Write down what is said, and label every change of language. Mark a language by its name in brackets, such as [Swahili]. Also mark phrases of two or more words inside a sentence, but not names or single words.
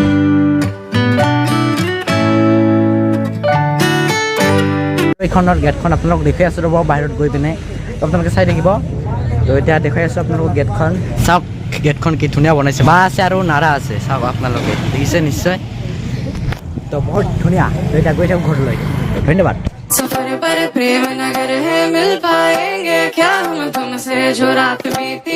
[Assamese] এইখনৰ গেটখন আপোনালোক দেখি আছোঁ ৰ'ব বাহিৰত গৈ পিনে আপোনালোকে চাই থাকিব তো এতিয়া দেখুৱাই আছোঁ আপোনালোকক গেটখন চাওক গেটখন কি ধুনীয়া বনাইছে বা আছে আৰু নাৰা আছে চাওক আপোনালোকে দেখিছে নিশ্চয় তো বহুত ধুনীয়া তো এতিয়া গৈ থাকোঁ ঘৰলৈ ধন্যবাদ [Hindi] सफर पर प्रेम नगर है मिल पाएंगे क्या हम तुमसे जो रात बीती